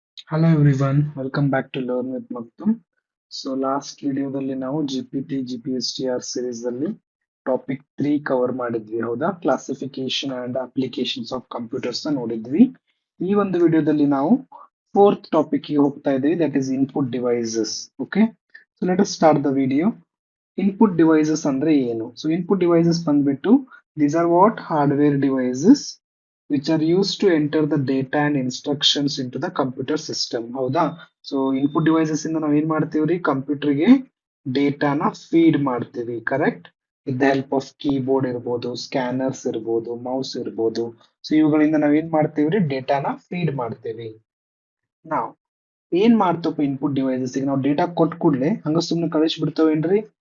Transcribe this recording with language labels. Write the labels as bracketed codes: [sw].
[en] Hello everyone, welcome back to Learn with Maktum. So last [kn] ವಿಡಿಯೋದಲ್ಲಿ ನಾವು GPT GPSTR series ಅಲ್ಲಿ topic 3 cover ಮಾಡಿದ್ವಿ ಹೌದಾ classification and applications of computers ನೋಡಿದ್ವಿ. ಈ ಒಂದು ವಿಡಿಯೋದಲ್ಲಿ ನಾವು ಫೋರ್ತ್ ಟಾಪಿಕ್ ಗೆ ಹೋಗ್ತಾ ಇದ್ದೀವಿ, [en] That is input devices. Okay, so let us start the video. [kn] Input devices ಅಂದ್ರೆ ಏನು? [en] So input devices ಬಂದ್ಬಿಟ್ಟು these are what hardware devices which are used to enter the data and instructions into the computer system. [kn] ಹೌದಾ? So input devices ಇಂದ ನಾವ್ ಏನ್ ಮಾಡ್ತೀವ್ರಿ, ಕಂಪ್ಯೂಟರ್ಗೆ ಡೇಟಾನ feed ಮಾಡ್ತೀವಿ, correct? [en] With the help of keyboard ಇರ್ಬೋದು, scanners ಇರ್ಬೋದು, mouse ಇರ್ಬೋದು. [kn] ಸೊ ಇವುಗಳಿಂದ ನಾವ್ ಏನ್ ಮಾಡ್ತೀವ್ರಿ, ಡೇಟಾನ ಫೀಡ್ ಮಾಡ್ತೀವಿ. ನಾವು ಏನ್ ಮಾಡ್ತಪ್ಪ ಇನ್ಪುಟ್ ಡಿವೈಸಸ್, ಈಗ ನಾವು ಡೇಟಾ ಕೊಟ್ಟ ಕೂಡಲೇ ಹಂಗ ಸುಮ್ಮನೆ ಕಳಿಸ್ಬಿಡ್ತಾವೇನ್ರಿ?